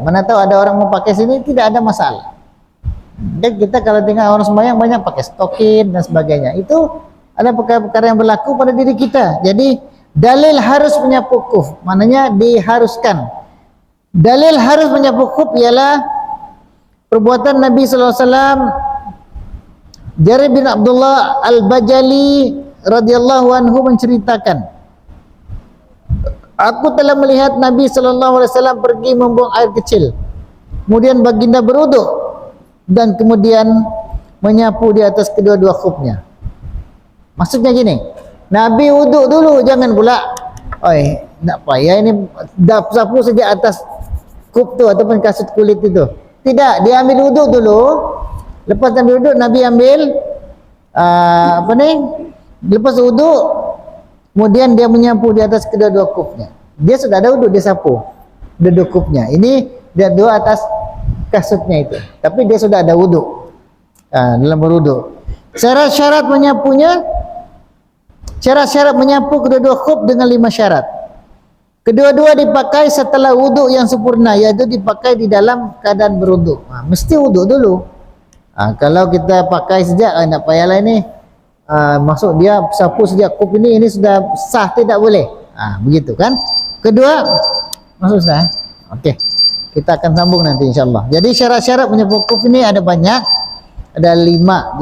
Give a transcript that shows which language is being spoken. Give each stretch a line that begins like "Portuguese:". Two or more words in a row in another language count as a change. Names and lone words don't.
Malay: Mana tahu ada orang mau pakai sini, tidak ada masalah. Dan kita kalau tinggal orang sembahyang banyak pakai stokin dan sebagainya. Itu ada perkara-perkara yang berlaku pada diri kita. Jadi dalil harus menyapu khuf, maknanya diharuskan. Dalil harus menyapu khuf ialah perbuatan Nabi
Arabic: صلى الله عليه وسلم.
Malay: Jarir bin Abdullah Al-Bajali
Arabic: رضي الله عنه
Malay: menceritakan, aku telah melihat Nabi
Arabic: صلى الله عليه وسلم
Malay: pergi membuang air kecil. Kemudian baginda berwudu dan kemudian menyapu di atas kedua-dua khufnya. Maksudnya gini, Nabi wudu dulu, jangan pula, oi, tak payah ini sapu saja atas khuf tu ataupun kasut kulit itu. Tidak, dia ambil wudu dulu. Lepas ambil wudu, Nabi ambil lepas wudu, kemudian dia menyapu di atas kedua-dua khufnya. Dia sudah ada wudu, dia sapu kedua-dua khufnya. Ini dia dua atas kasutnya itu, tapi dia sudah ada wudu dalam berwudu. Syarat-syarat menyapunya, syarat-syarat menyapu kedua-dua khuf dengan 5 syarat. Kedua-dua dipakai setelah wudu yang sempurna, yaitu dipakai di dalam keadaan berwudu. Mesti wudu dulu. Kalau kita pakai sejak, nak payahlah ini, masuk dia sapu sejak khuf ini sudah sah, tidak boleh. Begitu kan? Kedua, masuk sah. Okey, kita akan sambung nanti insyaAllah. Jadi syarat-syarat menyapu khuf ini ada banyak, ada 5.